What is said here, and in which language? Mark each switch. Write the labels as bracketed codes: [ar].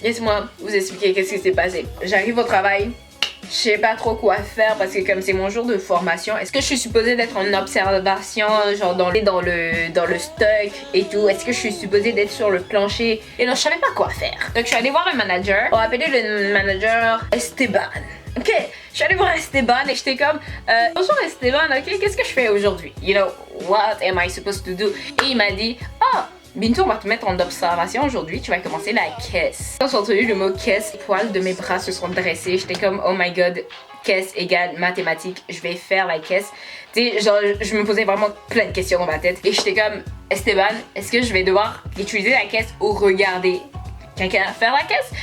[fr] Laissez-moi vous expliquer qu'est-ce qui s'est passé. J'arrive au travail. Je sais pas trop quoi faire parce que comme c'est mon jour de formation, est-ce que je suis supposée d'être en observation genre dans le stock et tout? Est-ce que je suis supposée d'être sur le plancher? Et non, je savais pas quoi faire. Donc je suis allée voir le manager. On va appeler le manager Esteban. Ok, je suis allée voir Esteban et j'étais comme bonjour Esteban, ok, qu'est-ce que je fais aujourd'hui? [en] You know, what am I supposed to do? [fr] Et il m'a dit, oh, Bintou, on va te mettre en observation aujourd'hui, tu vas commencer la caisse. Quand j'ai entendu le mot caisse, les poils de mes bras se sont dressés, j'étais comme [en] oh my god, [fr] caisse égale mathématiques, je vais faire la caisse. Tu sais, genre je me posais vraiment plein de questions dans ma tête et j'étais comme Esteban, est-ce que je vais devoir utiliser la caisse ou regarder quelqu'un faire la caisse?